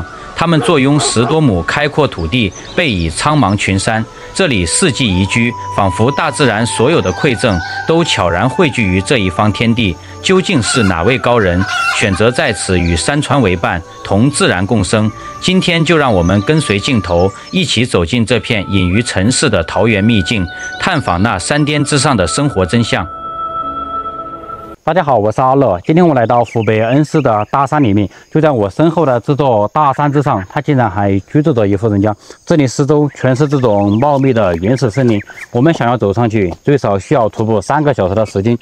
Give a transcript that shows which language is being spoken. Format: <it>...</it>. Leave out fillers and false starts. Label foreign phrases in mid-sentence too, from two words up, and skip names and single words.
<zh>他們坐擁10多畝開闊土地，背倚蒼茫群山，這裡四季宜居，仿佛大自然所有的饋贈都悄然匯聚於這一方天地。究竟是哪位高人選擇在此與山川為伴，同自然共生？今天就讓我們跟隨鏡頭，一起走進這片隱於塵世的桃源秘境，探訪那山巔之上的生活真相。大家好，我是阿樂。今天我來到湖北恩施的大山裡面，就在我身後的這座大山之上，它竟然還居住着一戶人家。這裡四周全是這種茂密的原始森林，我們想要走上去，最少需要徒步3個小時的時間。</zh>